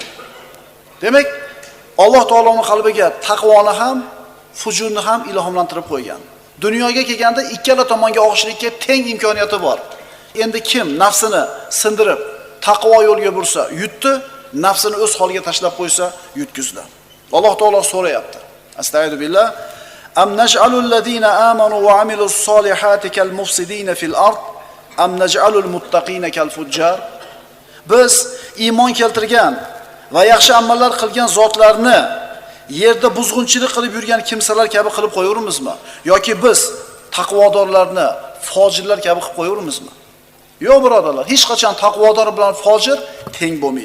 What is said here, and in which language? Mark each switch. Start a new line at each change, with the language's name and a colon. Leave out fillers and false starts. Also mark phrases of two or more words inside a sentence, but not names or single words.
Uzbek: Demak, Alloh taoloning qalbiga taqvoni ham fujurni ham ilhomlantirib qo'ygan. Dunyoga kelganda ikkala tomonga og'ishlikka teng imkoniyati bor. Endi kim nafsini sindirib taqvo yo'lga bursa, yutdi, nafsini o'z holiga tashlab qo'ysa, yutkizdi. Alloh taolo so'rayapti. Astagfirullah.
Arabic: أم نجعل الذين آمنوا وعملوا الصالحات كالمفسدين في الأرض أم نجعل المتقين كالفجار?
Uzbek: Biz iymon keltirgan va yaxshi amallar qilgan zotlarni yerda buzg'unchilik qilib yurgan kimsalar kabi qilib qo'yaveramizmi? Yoki biz taqvodorlarni fojirlar kabi qilib qo'yaveramizmi? Yo'q birodarlar, hech qachon taqvodor bilan fojir teng bo'lmaydi.